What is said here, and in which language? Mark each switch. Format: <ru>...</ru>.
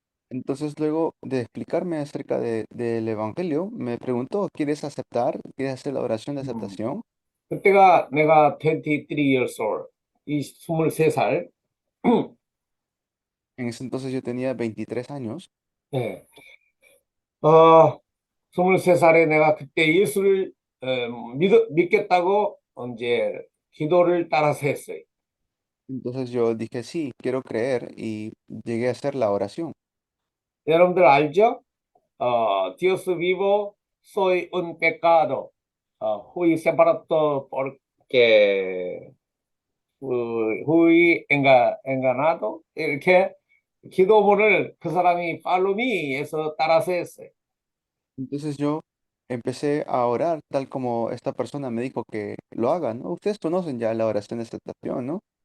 <es>Entonces, luego de explicarme acerca del Evangelio, me preguntó, ¿quieres aceptar? ¿Quieres hacer la oración de aceptación?</es> <ko>그때가 내가</ko> <en>23 years old,</en> <ko>이 23살.</ko> <es>En ese entonces yo tenía 23 años.</es> <ko>네. 23살에 내가 그때 예수를 믿겠다고 이제 기도를 따라서 했어요.</ko> <es>Entonces yo dije, sí, quiero creer y llegué a hacer la oración.</es> <ko>여러분들 알죠?</ko> <es>Dios vivo, soy un pecado, fui separado porque fui enganado.</es> <ko>이렇게 기도문을 그 사람이</ko> <en>follow me</en> <ko>에서 따라서 했어요.</ko> <es>Entonces yo empecé a orar tal como esta persona me dijo que lo haga, ¿no? Ustedes conocen ya la oración de aceptación, ¿no?</es>